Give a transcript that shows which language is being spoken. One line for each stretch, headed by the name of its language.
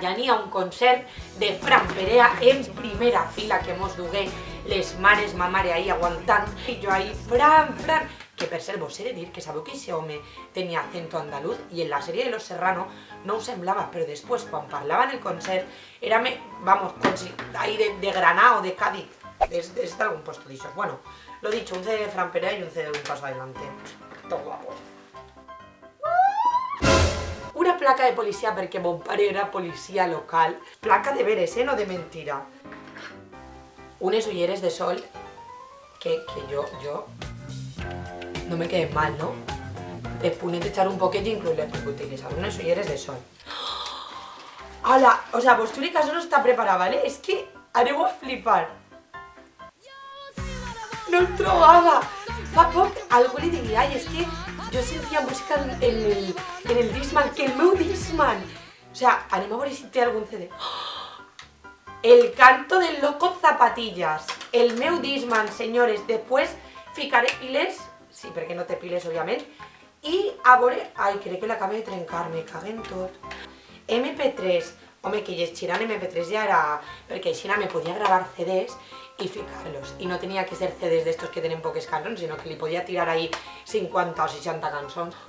Catalan: Ja n'hi ha un concert de Fran Perea en primera fila que mos dugué les mares, ma mare ahí aguantant, i jo ahí, Fran, que per cert vos he de dir que sabeu que aquest home tenia acento andaluz i en la sèrie de Los Serrano no ho semblava, però després quan parlava en el concert era, vamos, com si ahí de Granada o de Cádiz, des d'algun puesto d'això.
Spanish: Bueno, lo dicho, un CD de Fran Perea y un CD de Un Paso Adelante. Tot guapo.
Catalan: Una placa de policia perquè mon pare era policia local. Placa de veres, no de mentira. Unes ulleres de sol que jo no me queden mal, ¿no? Después de echar un poquet incluso les puc utilitzar unes ulleres de sol. Hola, o sea, vostre caso no està preparat, ¿vale? És que aneu a flipar. No el trobava. Fa poc algú li digui, ai, és que jo sentia música en el Discman, que el meu Discman. O sea, anem a veure si té algun CD. El canto del loco Zapatillas. El meu Discman, senyores. Després ficaré piles, sí, perquè no té piles, òbviament, i a veure... Ai, crec que l'acabé de trencar, me caguen tot. MP3. Home, que llegir en MP3 ja era... Perquè així me podia gravar CDs i ficar-los. I no tenia que ser CDs d'estos que tenen poques cançons, sinó que li podia tirar ahí 50 o 60 cançons.